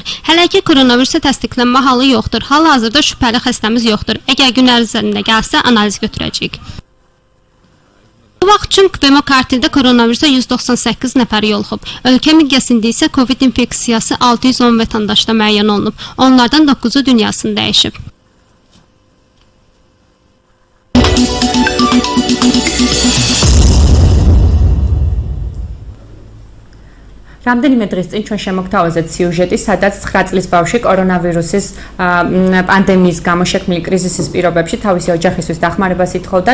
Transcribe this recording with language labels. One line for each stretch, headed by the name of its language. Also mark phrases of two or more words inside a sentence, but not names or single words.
Azerbaijani: Hələ ki koronavirusa təsdiqlənmə halı yoxdur. Hal-hazırda şübhəli xəstəmiz yoxdur. Əgər gün ərzində gəlsə analiz götürəcəyik. Bu vaxt üçün demokartiyada koronavirusa 198 nəfər yoluxub. Ölkə miqyasında isə COVID infeksiyası 610 vətəndaşda müəyyən olunub. Onlardan 9-u dünyasını dəyişib.
Georgian: რამდენიმე დღის წინ ჩვენ შემოგთავაზეთ სიუჟეტი, სადაც 9 წლის ბავშვი კორონავირუსის პანდემიის გამო შექმნილი კრიზისის პირობებში თავისი ოჯახისთვის დახმარებას ითხოვდა.